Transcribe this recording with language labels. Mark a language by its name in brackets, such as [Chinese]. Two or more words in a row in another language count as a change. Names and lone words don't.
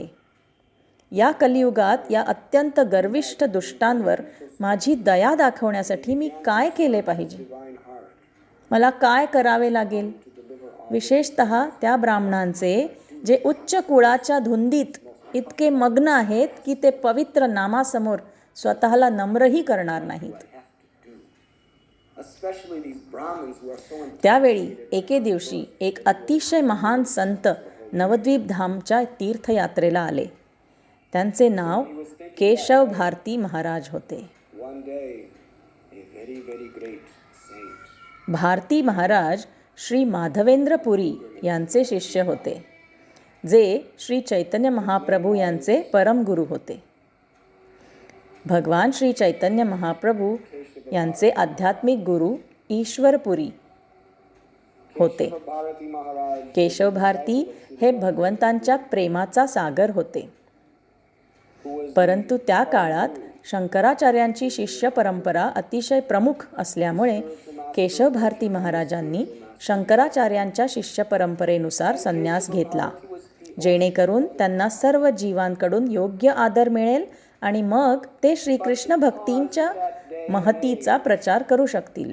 [Marathi] या कलियुगात या अत्यंत गर्विष्ठ दुष्टांवर माझी दया दाखवण्यासाठी मी काय केले पाहिजे? मला काय करावे लागेल? विशेषत त्या ब्राह्मणांचे जे उच्च कुळाच्या धुंदीत इतके मग्न आहेत की ते पवित्र नामासमोर स्वतःला नम्रही करणार नाहीत. [English] Especially these Brahmins who are so [Marathi] त्यावेळी एके दिवशी एक अतिशय महान संत नवद्वीप धामच्या तीर्थयात्रेला आले. त्यांचे नाव केशव भारती महाराज होते. [English] one day a very, very great saint. [Marathi] भारती महाराज श्री माधवेंद्र पुरी यांचे शिष्य होते, जे श्री चैतन्य महाप्रभू यांचे परमगुरू होते. भगवान श्री चैतन्य महाप्रभू यांचे आध्यात्मिक गुरु ईश्वरपुरी होते. Bharati Maharaj केशव भारती हे भगवंतांच्या प्रेमाचा सागर होते. परंतु त्या काळात शंकराचार्यांची शिष्य परंपरा अतिशय प्रमुख असल्यामुळे केशव भारती महाराजांनी शंकराचार्यांच्या शिष्य परंपरेनुसार संन्यास घेतला, जेणेकरून त्यांना सर्व जीवांकडून योग्य आदर मिळेल आणि मग ते श्रीकृष्ण भक्तींच्या महतीचा प्रचार करू शकतील.